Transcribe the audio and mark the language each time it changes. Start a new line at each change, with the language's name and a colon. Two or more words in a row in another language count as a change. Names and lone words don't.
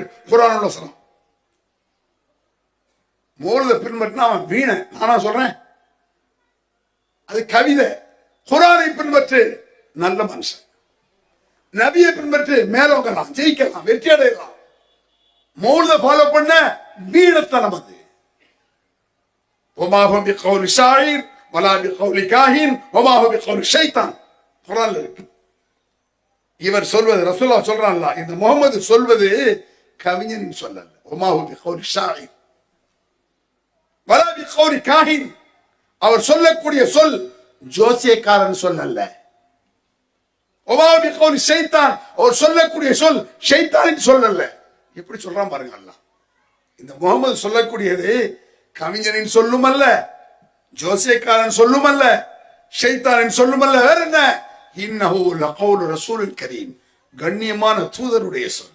Tamil: குர்ஆன் வசனம். மௌலித பின்பற்றினா அவன் வீண. நானா சொல்றேன், அது கவிதை. குர்ஆனை பின்பற்று, நல்ல மனுஷன். நபியை பின்பற்று, மேலோங்கலாம், ஜெயிக்கலாம், வெற்றி அடையலாம். மௌலித ஃபாலோ பண்ண வீணத்தனம் அது.
Arabic: وما هو بقول شاعر ولا بقول كاهن وما هو بقول شيطان.
Tamil: குர்ஆன்ல இருக்கு. இவர் சொல்வது ரசூலுல்லாஹ் சொல்றான்ல, இந்த முகமது சொல்வது கவிஞனின் சொல்லல்ல.
Arabic: وما هو بقول شاعر ولا بقول كاهن,
Tamil: அவர் சொல்லக்கூடிய சொல் ஜோசியக்காரன் சொல்லல்ல.
Arabic: وما هو بقول شيطان,
Tamil: அவர் சொல்லக்கூடிய சொல் ஷைத்தானின் சொல்லல்ல. எப்படி சொல்றான் பாருங்க அல்லாஹ். இந்த முகமது சொல்லக்கூடியது கவிஞனின் சொல்லும் அல்ல, ஜோசியக்காரன் சொல்லும் அல்ல, ஷைத்தானின் சொல்லும் அல்ல. வேற என்ன?
Arabic: إنه لقول رسول كريم,
Tamil: கண்ணியமான தூதருடைய சொல்.